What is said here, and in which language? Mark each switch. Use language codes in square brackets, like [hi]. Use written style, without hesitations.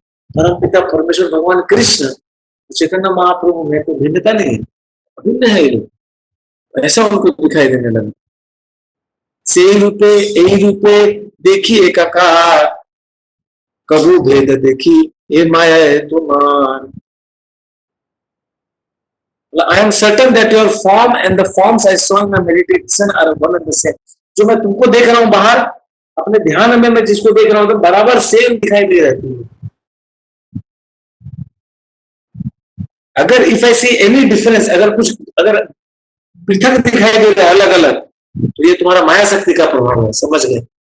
[hi] परम पिता परमेश्वर भगवान कृष्ण चैतन्य महाप्रभु में तो भिन्नता नहीं है, अभिन्न है ये लोग, ऐसा उनको दिखाई देने लगा। [bn] से रूपे ए रूपे देखी एकाकार, कबू भेद देखी ये माया है तुमान। [en] I am certain that your form and the forms I saw in my meditation are one and the same. [hi] जो मैं तुमको देख रहा हूं बाहर अपने ध्यान में, मैं जिसको देख रहा हूं तो बराबर सेम दिखाई दे रही है। अगर [en] if I see any difference, [hi] अगर कुछ अगर पृथक दिखाई दे रहा है अलग अलग, तो ये तुम्हारा माया शक्ति का प्रभाव है, समझ गए।